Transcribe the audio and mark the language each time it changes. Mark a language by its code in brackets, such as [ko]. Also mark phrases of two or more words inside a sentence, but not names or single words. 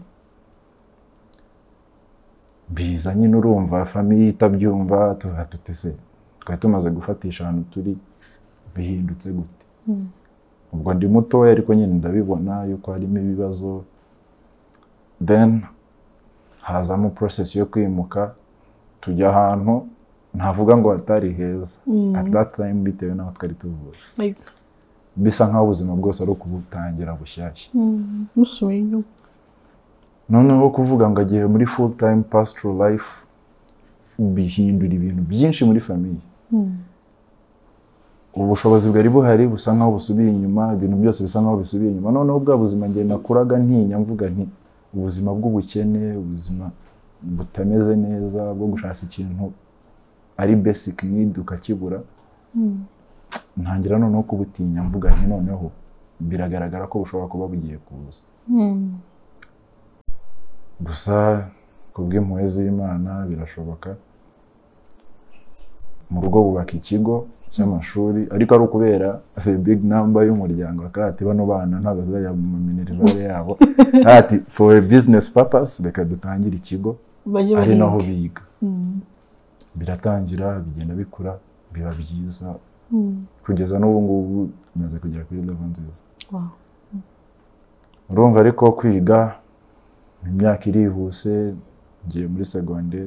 [rw] Biza nyine urumva famiye itabyumva, tutese twari tumaze gufatisha ahantu turi, bihindutse gute? Ubwo ndi mutoya ariko nyine ndabibona yuko harimo ibibazo. Then hazamo process yo kwimuka tujya ahantu ntavuga ngo hatari heza [en] at that time, [rw] bitewe n'aho twari tuvuye. Bisa nk'aho ubuzima bwose ari ukubutangira bushyashya. Noneho kuvuga ngo agiye muri [en] full time pastoral life [rw] bihindura ibintu byinshi muri famiye. Ubushobozi bwari buhari busa nk'aho busubiye inyuma, ibintu byose bisa nk'aho bisubiye inyuma. Noneho bwa buzima ngiye nakuraga ntinya, mvuga nti ubuzima bw'ubukene, ubuzima butameze neza bwo gushaka ikintu ari [en] basic need [rw] ukakibura, ntangira noneho kubutinya, mvuga nti noneho biragaragara ko bushobora kuba bugiye kuza. Gusa kubw'impuhwe z'Imana birashoboka. Mu rugo bubaka ikigo cy'amashuri, ariko ari ukubera [en] the big number [rw] y'umuryango, akati bano bana ntabwo bazajya mu minerivare yabo, ati [en] for a business purpose [rw] reka dutangire ikigo ari naho biga. Biratangira bigenda bikura, biba byiza kugeza n'ubu ngubu bimaze kugera kuri level nziza. Urumva ariko kwiga imyaka irihuse, ngiye muri secondaire.